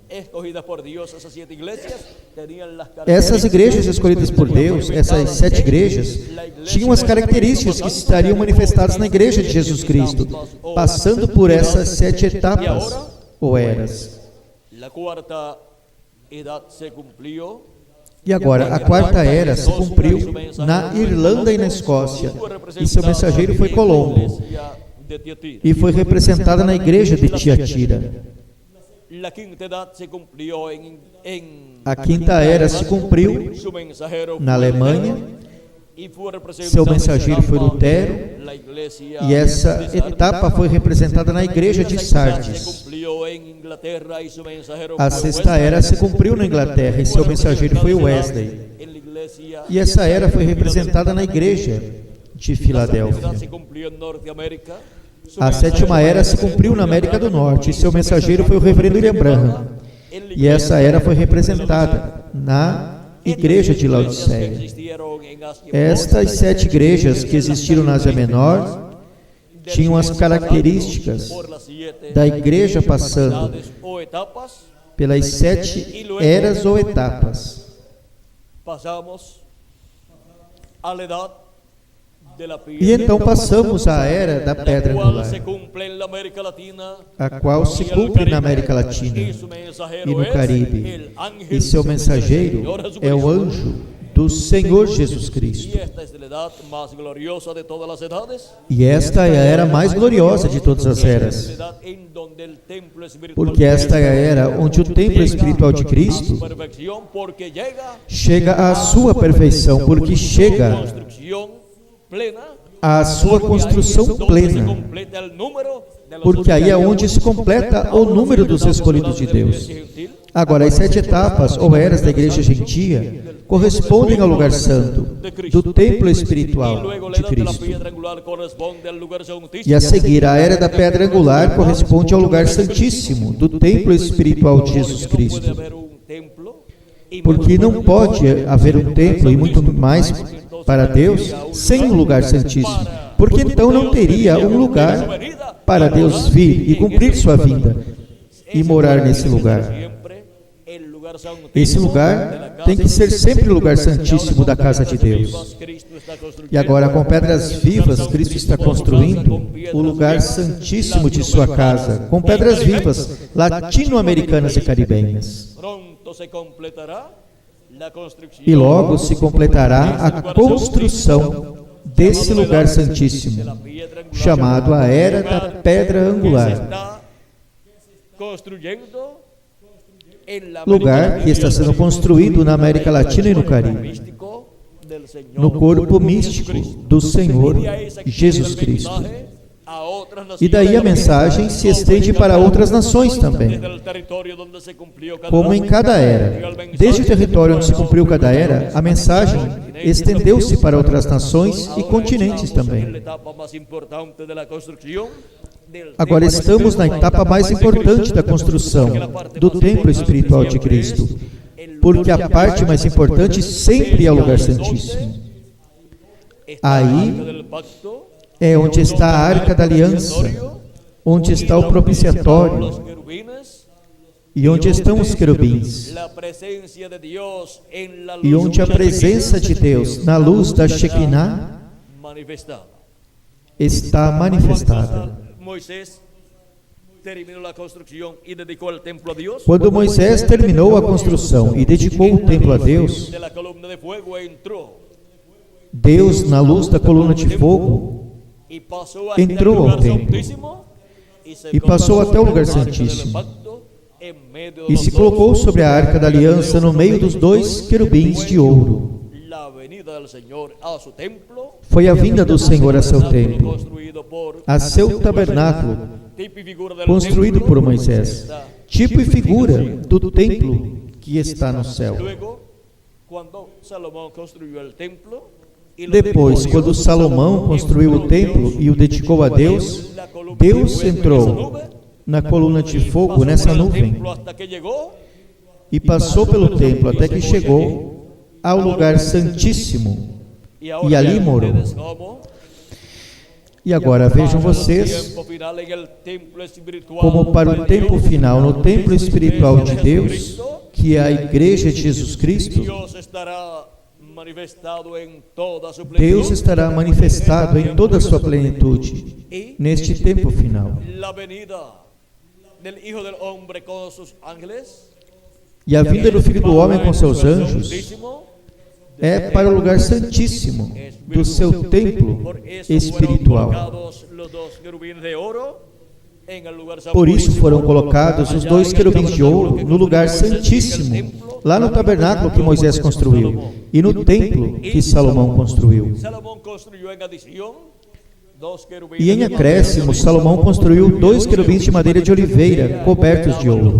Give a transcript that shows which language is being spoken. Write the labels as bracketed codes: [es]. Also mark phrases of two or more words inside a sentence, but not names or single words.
[pt] Essas igrejas escolhidas por Deus, essas 7 igrejas, tinham as características que estariam manifestadas na igreja de Jesus Cristo, passando por essas 7 etapas ou eras. E agora, a quarta era se cumpriu na Irlanda e na Escócia, e seu mensageiro foi Colombo. de Tiatira. e foi representada na igreja de Tiatira. [es] La quinta edad se cumplió [pt] A quinta era se cumpriu [es] su mensajero [pt] na [es] fue [pt] Alemanha, [es] Lutero, y fue representado [pt] seu mensageiro foi [es] en esta Lutero, etapa la iglesia [pt] e essa de Sardes. etapa foi representada na igreja de [es] Se Sardes. cumplió en Inglaterra y su mensajero [pt] A [es] fue [pt] sexta [es] Wesley. [pt] era se cumpriu na Inglaterra e seu mensageiro foi Wesley. [es] En la iglesia [pt] E essa era foi representada na igreja de [es] La [pt] Filadélfia. [es] sexta se cumplió en Norteamérica. Su [pt] A sétima era se cumpriu na América do Norte e seu mensageiro foi o reverendo William Branham. E essa era foi representada na igreja de Laodiceia. Estas 7 igrejas que existiram na Ásia Menor tinham as características da igreja passando pelas 7 eras ou etapas. [es] Pasamos a la edad de la piedra, [pt] E então passamos à era da [es] la [pt] pedra [es] cual angular, se cumple en la América Latina, [pt] a qual se cumpre na América Latina [es] y su mensajero [pt] e no [es] es [pt] Caribe. [es] el ángel [pt] E seu mensageiro [es] Señor [pt] é o [es] Jesucristo. [pt] anjo do Senhor Jesus [es] Y [pt] Cristo. [es] esta es la edad más gloriosa de todas las edades. [pt] E esta é a era mais gloriosa de todas as [es] Es la [pt] eras, [es] edad en donde el templo espiritual [pt] porque esta é a era onde o templo espiritual de Cristo [es] perfección, porque llega [pt] chega à sua perfeição, porque chega [es] construcción plena, [pt] à sua construção [es] donde se [pt] plena, [es] completa el número de los [pt] porque aí é onde se completa o número dos escolhidos de Deus. Agora, as 7 etapas ou eras da igreja gentia correspondem ao lugar santo do templo [es] y espiritual luego la de edad de la Cristo. piedra angular corresponde al lugar santísimo. [pt] E a seguir, a era da pedra angular corresponde ao lugar santíssimo do templo espiritual de Jesus [es] Porque no puede [pt] Cristo. [es] haber un templo y [pt] Porque não pode haver um templo e muito mais para Deus sem um lugar santíssimo. Porque então não teria um lugar para Deus vir e cumprir sua vinda e morar nesse lugar. [es] siempre el lugar santísimo [pt] Esse [es] de la [pt] lugar [es] casa [pt] tem que ser sempre o lugar santíssimo da casa de Deus. [es] Cristo está construyendo. [pt] E agora, com pedras vivas, Cristo está construindo o lugar santíssimo de sua casa, com pedras vivas latino-americanas e caribenhas. [es] Pronto se completará la construcción [pt] E logo se completará a construção desse lugar santíssimo, chamado a Era da Pedra [es] que se [pt] Angular, [es] está construyendo en la [pt] lugar que está sendo construído na América Latina e no Caribe, [es] místico del Señor [pt] no corpo místico do Senhor [es] Y ahí se [pt] Jesus [es] extiende el [pt] Cristo. [es] mensaje a otras [pt] E daí a [es] naciones, [pt] mensagem se estende para outras nações também, [es] desde el territorio donde se cumplió cada [pt] como em cada era. Desde o território onde se cumpriu cada era, a mensagem estendeu-se para outras nações e continentes [es] en la [pt] também. [es] etapa más importante de la construcción del [pt] Agora estamos na etapa mais importante da construção do templo espiritual de Cristo, porque a parte mais importante sempre é o lugar santíssimo. Aí [es] del pacto, [pt] é onde está a Arca da Aliança, onde está o propiciatório [es] los querubines, [pt] e onde estão os querubins, [es] la presencia de Dios en la luz [pt] e onde a presença de Deus na luz da Shekinah [es] manifestada. [pt] está manifestada. [es] Moisés terminó la construcción y dedicó el templo a Dios. [pt] Quando Moisés terminou a construção e dedicou o templo a Deus, [es] De la columna de fuego entró [pt] Deus, na luz da coluna de fogo, [es] y pasó hasta [pt] entrou [es] el [pt] ao [es] lugar [pt] templo [es] santísimo [pt] e passou até o lugar [es] colocó el arca del [pt] santíssimo [es] pacto en medio de [pt] e [es] los [pt] se [es] dos. [pt] colocou sobre a Arca da Aliança no meio dos 2 querubins de ouro. [es] La venida del Señor a su templo, [pt] Foi a vinda do Senhor a seu templo, [es] construido por [pt] a seu tabernáculo, [es] tipo y figura del [pt] construído [es] templo [pt] por Moisés, [es] que está. [pt] tipo e figura do templo que está no céu. [es] Luego, cuando Salomón construyó el templo y lo [pt] Depois, [es] dedicó a [pt] quando [es] Dios, [pt] Salomão construiu o templo e o dedicou a Deus, Deus entrou na coluna de fogo, nessa nuvem, [es] hasta que llegó [pt] e passou pelo templo até que chegou ao lugar santíssimo [es] y [pt] e ali morou. [es] ustedes como [pt] E agora vejam vocês [es] tiempo final en el templo espiritual [pt] como para o [es] de [pt] tempo [es] Dios, [pt] final, no templo espiritual de Deus, que é a igreja de Jesus Cristo, [es] Dios estará manifestado en toda su [pt] Deus [es] plenitud. [pt] estará manifestado em toda a sua plenitude [es] Y [pt] neste tempo final. [es] la venida del Hijo del Hombre con sus ángeles [pt] E a vinda do Filho do Homem com seus anjos [es] santísimo, [pt] é para o lugar santíssimo do seu templo [es] por eso fueron [pt] espiritual. [es] colocados [pt] Por isso foram colocados os 2 querubins de ouro no lugar santíssimo, lá no tabernáculo que Moisés construiu, e no templo que Salomão construiu. E em acréscimo, Salomão construiu 2 querubins de madeira de oliveira, cobertos de ouro.